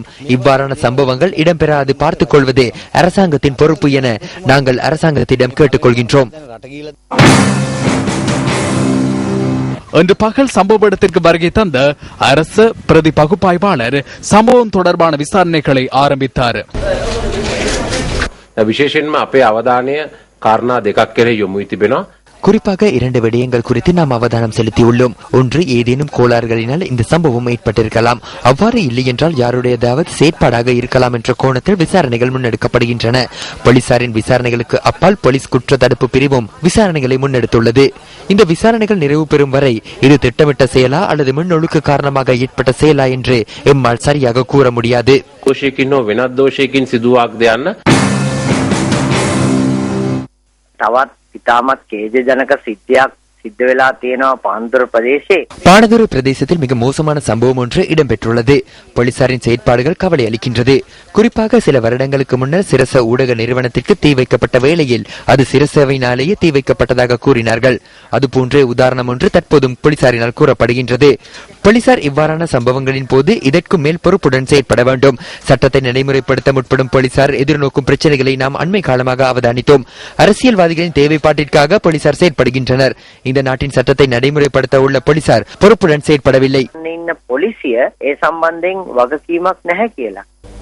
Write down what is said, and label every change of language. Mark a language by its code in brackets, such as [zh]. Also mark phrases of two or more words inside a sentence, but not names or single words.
[ta] இவ்வாறான சம்பவங்கள் இடம்பெறாது பார்த்துக் கொள்வது அரசாங்கத்தின் பொறுப்பு என நாங்கள் அரசாங்கத்திடம் கேட்டுக்கொள்கின்றோம். இன்று பகல் சம்பவ இடத்திற்கு வருகை தந்த அரசு பிரதி பகுப்பாய்வாளர் சம்பவம் தொடர்பான விசாரணைகளை ஆரம்பித்தார். [si] විශේෂයෙන්ම අපේ අවධානය කාරණා දෙකක් කෙරෙහි යොමු වී තිබෙනවා. [ta] குறிப்பாக 2 விடயங்கள் குறித்து நாம் அவதானம் செலுத்தியுள்ளோம். ஒன்று, ஏதேனும் கோளாறுகளினால் இந்த சம்பவம் ஏற்பட்டிருக்கலாம். அவ்வாறு இல்லை என்றால் யாருடையதாவது செயற்பாடாக இருக்கலாம் என்ற கோணத்தில் விசாரணைகள் முன்னெடுக்கப்படுகின்றன. போலீசாரின் விசாரணைகளுக்கு அப்பால் போலீஸ் குற்ற தடுப்பு பிரிவும் விசாரணைகளை முன்னெடுத்துள்ளது. இந்த விசாரணைகள் நிறைவு பெறும் வரை இது திட்டமிட்ட செயலா அல்லது முன்னொழுக்கு காரணமாக ஏற்பட்ட செயலா என்று எம்மால் சரியாக கூற முடியாது. [si] ඉතාමත් ඛේදජනක සිද්ධියක් සිද්ධ වෙලා තියෙනවා පාන්දුර ප්‍රදේශයේ. [ta] பாணதுறை பிரதேசத்தில் மிக மோசமான சம்பவம் ஒன்று இடம்பெற்றுள்ளது. போலீசாரின் செயற்பாடுகள் கவலை அளிக்கின்றது. குறிப்பாக சில வருடங்களுக்கு முன்னர் சிரச ஊடக நிறுவனத்திற்கு தீ வைக்கப்பட்ட வேளையில் அது சிரசவினாலேயே தீ வைக்கப்பட்டதாக கூறினார்கள். அதுபோன்ற உதாரணம் ஒன்று தற்போதும் போலீசாரினால் கூறப்படுகின்றது. போலீசார் இவ்வாறான சம்பவங்களின் போது இதற்கு மேல் பொறுப்புடன் செயற்பட வேண்டும். சட்டத்தை நடைமுறைப்படுத்த முற்படும் போலீசார் எதிர்நோக்கும் பிரச்சனைகளை நாம் அண்மை காலமாக அவதானித்தோம். அரசியல்வாதிகளின் தேவைப்பாட்டிற்காக போலீசார் செயற்படுகின்றனர். இந்த நாட்டின் சட்டத்தை நடைமுறைப்படுத்த உள்ள போலீசார் பொறுப்புடன் செயற்படவில்லை. [si] ඉන්න පොලිසිය ඒ සම්බන්ධයෙන් වගකීමක් නැහැ කියලා